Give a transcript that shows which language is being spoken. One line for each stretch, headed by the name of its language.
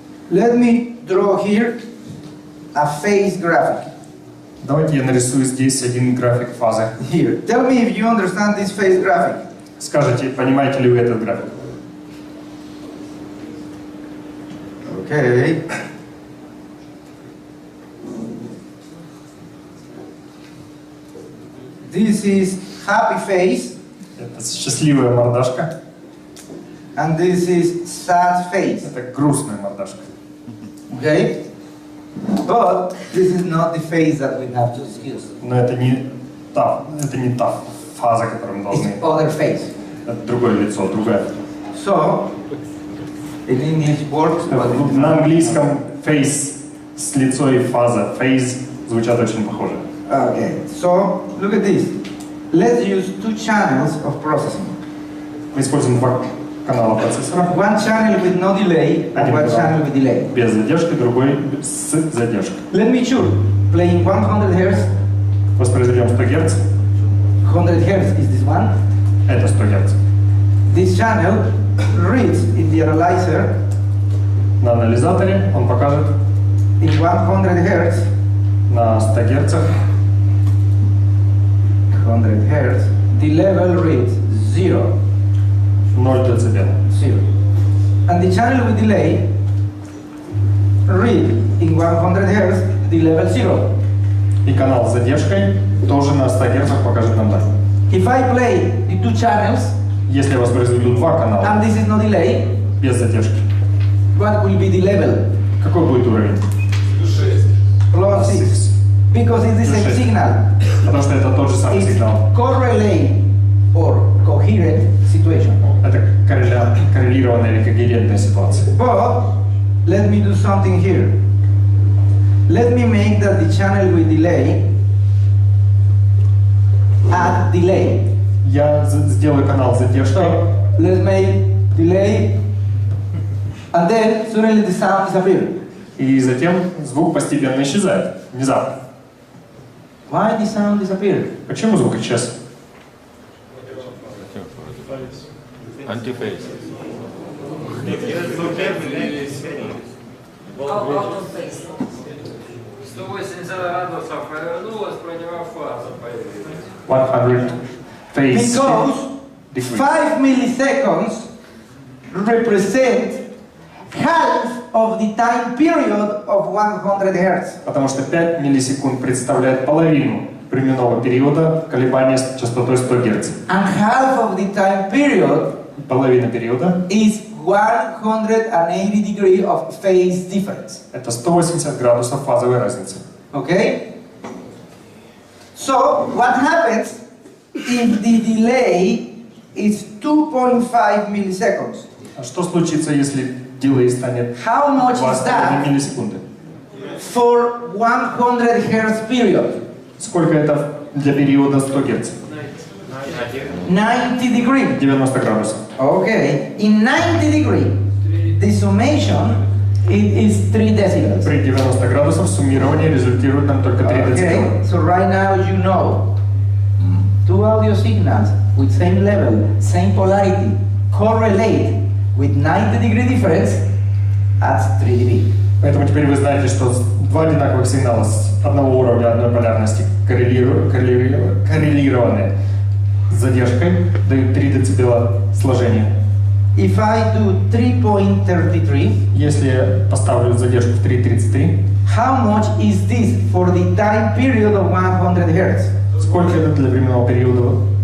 English: Let me draw here a phase graphic.
Russian: Давайте я нарисую здесь один график фазы.
English: Here. Tell me if you understand this phase graphic.
Russian: Скажите, понимаете ли вы этот график?
English: Okay. This is happy face,
Russian: Это счастливая мордашка,
English: and this is sad face.
Russian: это грустная мордашка.
English: Okay? But this is not the phase that we have to use.
Russian: Но это не та фаза, которую мы должны.
English: It's other phase.
Russian: Это другое лицо, другая.
English: So, in English works.
Russian: На английском face с лицо и фаза, phase звучат очень похоже.
English: Okay, so look at this. Let's use two channels of processing.
Russian: Мы используем два канала процессора.
English: One channel with no delay and one channel with delay.
Russian: Без задержки, другой с задержкой.
English: Let me choose. Playing 100 Hz.
Russian: Воспроизведем 100 Гц.
English: 100 Hz is this one.
Russian: Это 100 Гц.
English: This channel reads in the analyzer.
Russian: На анализаторе он покажет
English: In 100 Hz.
Russian: На 100 Гц.
English: 100 Hz. The level reads 0.
Russian: 0 дБ.
English: 0. And the channel with delay read in 100 Hz the level 0.
Russian: И канал с задержкой тоже на 100 Гц покажет нам 0.
English: If I play the two channels,
Russian: Если я воспроизведу два канала
English: and this is no delay,
Russian: без задержки,
English: what will be the level?
Russian: какой будет уровень?
English: Plus 6. Because it's the same
Russian: 6.
English: signal.
Russian: Потому что это тот же самый
English: It's
Russian: сигнал.
English: correlate or coherent situation.
Russian: Это коррелированная или когерентная ситуация.
English: But let me do something here. Let me make that the channel with delay add delay.
Russian: Я сделаю канал с задержкой.
English: So let's make delay, and then suddenly the sound disappears.
Russian: И затем звук постепенно исчезает. Внезапно.
English: Why the sound disappeared?
Russian: Почему звук исчез? Антифейс.
English: Out of phase.
Russian: 180 градусов повернулась, про него фаза появилась.
English: 100 phase. Because 5 milliseconds represent half of the time period of 100 Hz.
Russian: Потому что 5 миллисекунд представляет половину временного периода колебания с частотой 100 Гц.
English: And half of the time period
Russian: Половина периода
English: is 180 degrees of phase difference.
Russian: это 180 градусов фазовой разницы.
English: Okay? So, what happens if the delay is 2.5 milliseconds?
Russian: А что случится, если дилей станет
English: How much is
Russian: 2,5
English: that
Russian: миллисекунды?
English: for 100 Hz period?
Russian: Сколько это для периода 100 Гц?
English: 90 degrees.
Russian: 90 градусов.
English: Okay. In 90 degrees, the summation is 3 decibels.
Russian: При 90 градусах суммирование результирует нам только 3 дБ.
English: Okay. So right now you know two audio signals with same level, same polarity, correlate with 90 degree difference at 3 dB.
Russian: Поэтому теперь вы знаете, что два одинаковых сигнала с одного уровня, одной полярности коррелированные с задержкой дают 3 дБ сложения.
English: If I do 3.33,
Russian: Если я поставлю задержку в 3,33,
English: how much is this for the time period of 100 Hz?
Russian: сколько это для временного периода?